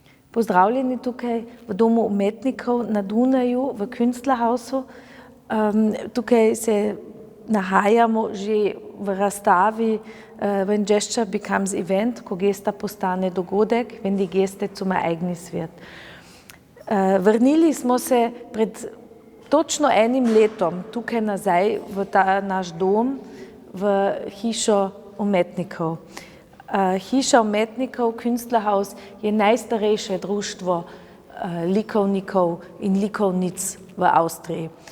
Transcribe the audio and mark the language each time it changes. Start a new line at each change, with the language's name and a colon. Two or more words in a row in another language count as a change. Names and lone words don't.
Slovenian: Pozdravljeni tukaj v Domu umetnikov na Dunaju, v Künstlerhausu. Tukaj se nahajamo že v razstavi When Gesture Becomes Event, ko gesta postane dogodek,
German: wenn die Geste zum Ereignis wird.
Slovenian: Vrnili smo se pred točno enim letom tukaj nazaj v ta naš dom, v hišo umetnikov. Hiša umetnikov, Künstlerhaus, je najstarejše društvo likovnikov in likovnic v Avstriji.